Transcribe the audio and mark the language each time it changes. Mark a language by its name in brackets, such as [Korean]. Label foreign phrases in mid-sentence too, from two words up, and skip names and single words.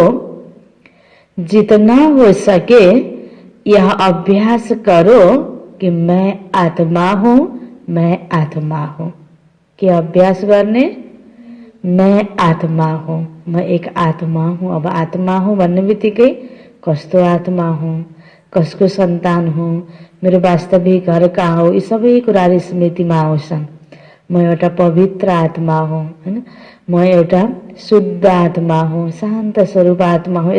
[Hindi] जितना हो सके यह अभ्यास करो कि मैं आत्मा हूँ, मैं आत्मा हूँ। क्या अभ्यास करने? मैं आत्मा हूँ, मैं एक आत्मा हूँ। [Nepali] अब [Hindi] आत्मा हूँ [Nepali] भन्ने बित्तिकै कस्तो [Hindi] आत्मा हूँ, [Nepali] कसको सन्तान हूँ, मेरो वास्तविक घर कहाँ हो, यी सबै कुराहरू स्मृतिमा आउँछन्। म एउटा पवित्र आत्मा हो हैन, म एउटा शुद्ध आत्मा हो, शान्त स्वरूप आत्मा हो।